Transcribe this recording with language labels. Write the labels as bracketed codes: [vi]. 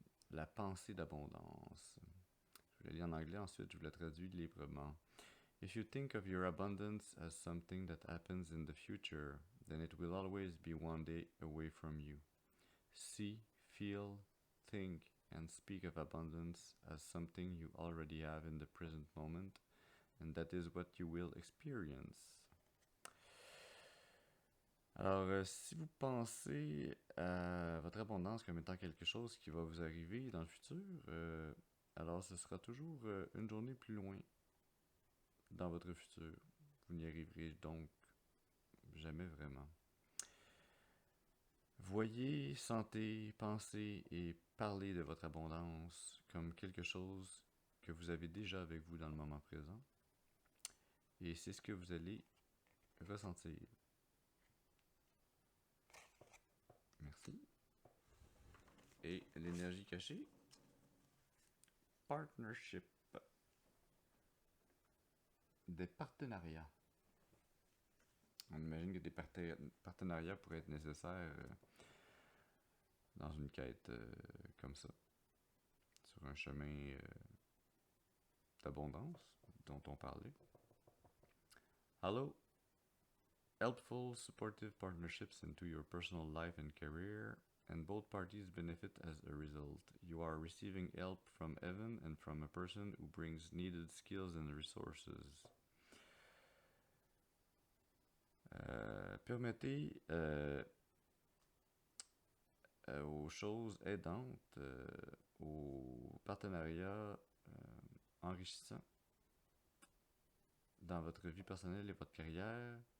[fr] la pensée d'abondance. Je vais le lire en anglais, ensuite je vous la traduis librement. [en] If you think of your abundance as something that happens in the future, then it will always be one day away from you. See, feel, think, and speak of abundance as something you already have in the present moment, and that is what you will experience. [fr] Alors, si vous pensez à votre abondance comme étant quelque chose qui va vous arriver dans le futur, alors ce sera toujours une journée plus loin dans votre futur. Vous n'y arriverez donc jamais vraiment. Voyez, sentez, pensez et parlez de votre abondance comme quelque chose que vous avez déjà avec vous dans le moment présent. Et c'est ce que vous allez ressentir. Merci. Et l'énergie cachée. [en] Partnership. [fr] Des partenariats. On imagine que des partenariats pourraient être nécessaires dans une quête comme ça. Sur un chemin d'abondance dont on parlait. [en] Hello. Helpful, supportive partnerships into your personal life and career, and both parties benefit as a result. You are receiving help from heaven and from a person who brings needed skills and resources. [fr] Permettez aux choses aidantes, aux partenariats enrichissants dans votre vie personnelle et votre carrière.